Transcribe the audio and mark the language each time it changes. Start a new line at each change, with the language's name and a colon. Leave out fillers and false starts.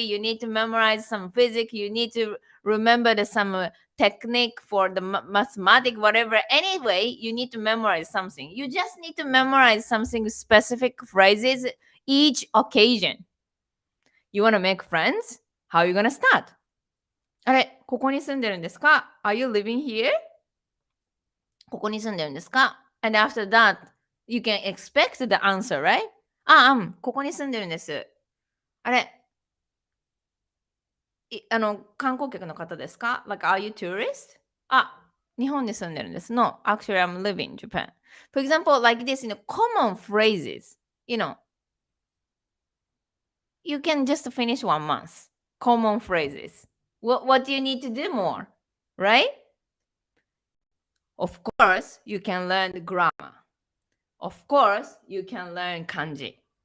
English: You need to memorize some physics. You need to remember some technique for the mathematics, whatever. Anyway, you need to memorize something. You just need to memorize something specific phrases each occasion. You want to make friends? How are you gonna start?
Japanese: あれ、ここに住んでるんですか？
English: Are you living here?
Japanese: ここに住んでるんですか？
English: And after that, you can expect the answer, right?
Japanese: ここに住んでるんです。あれ、観光客の方ですか？
English: Like, are you tourist?
Japanese: 日本に住んでるんです。
English: No, actually, I'm living in Japan. For example, like this, common phrases, you can just finish 1 month. Common phrases. What do you need to do more? Right? Of course, you can learn the grammar. Of course, you can learn kanji.